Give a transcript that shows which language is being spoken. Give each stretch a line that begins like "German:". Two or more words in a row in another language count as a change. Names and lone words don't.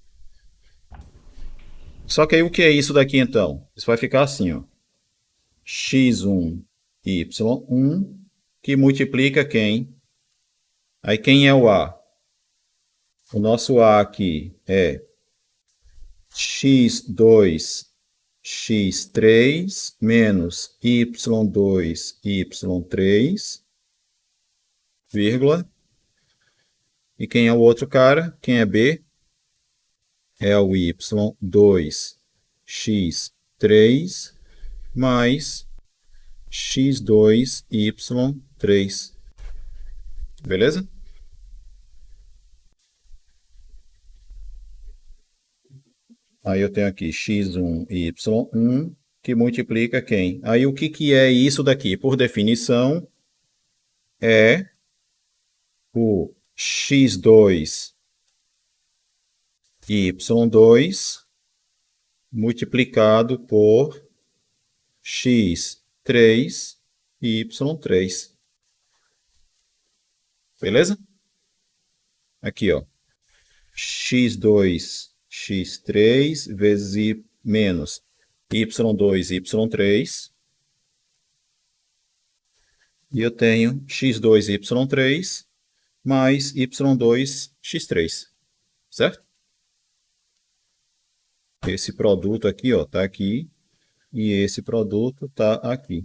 Portuguese: Só que aí o que é isso daqui então? Isso vai ficar assim, ó. x1 y1 que multiplica quem? Aí quem é o A? O nosso A aqui é x2 x3 menos y2 y3, vírgula. E quem é o outro cara? Quem é B? É o y2 x3 mais x2 y3. Beleza? Aí eu tenho aqui x1 y1 que multiplica quem? Aí o que, que é isso daqui? Por definição, é o x2 y2 multiplicado por x3 y3. Beleza? Aqui, ó. x2 x3 vezes menos y2 y3. E eu tenho x2 y3 mais y2 x3. Certo? Esse produto aqui, ó, tá aqui. E esse produto tá aqui.